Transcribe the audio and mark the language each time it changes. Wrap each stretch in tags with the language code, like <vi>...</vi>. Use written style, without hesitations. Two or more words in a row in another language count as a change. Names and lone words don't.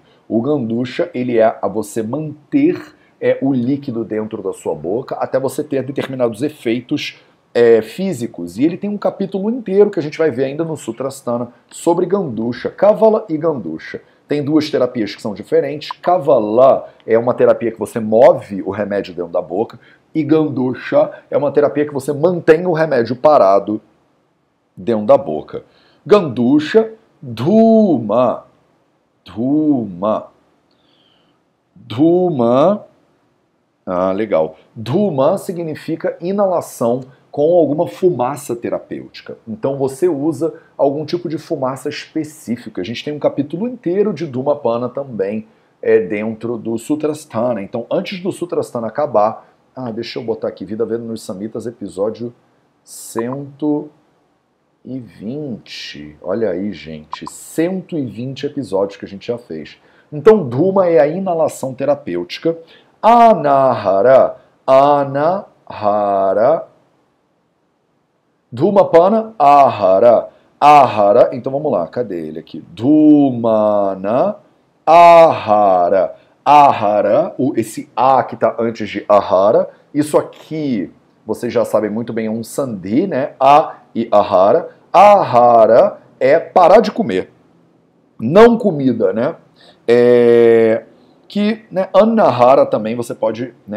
<pt>O Gandusha, ele é a você manter o líquido dentro da sua boca até você ter determinados efeitos físicos, e ele tem um capítulo inteiro que a gente vai ver ainda no Sutrasthana sobre Gandusha, Kavala e Gandusha. Tem duas terapias que são diferentes. Kavala é uma terapia que você move o remédio dentro da boca, E gandusha é uma terapia que você mantém o remédio parado dentro da boca.</pt> <sa>Gandusha, dhuma, dhuma, dhuma.</sa> <pt>Ah, legal. Dhuma significa inalação com alguma fumaça terapêutica. Então você usa algum tipo de fumaça específica. A gente tem um capítulo inteiro de Dhumapana também dentro do Sutrasthana. Então antes do Sutrasthana acabar, deixa eu botar aqui, Vida Veda nos Samhitas, episódio 120. Olha aí, gente, 120 episódios que a gente já fez. Então Dhuma é a inalação terapêutica.</pt> <sa>Anahara, anahara. Dhumapana, ahara. Ahara,</sa> <pt>então vamos lá, cadê ele aqui?</pt> <sa>Dhumana, ahara.</sa> <pt>Ahara, esse A que está antes de ahara, isso aqui, vocês já sabem muito bem, é um sandhi, né? A e ahara. Ahara é parar de comer. Não comida, né? Né, anahara também você pode, né?</pt>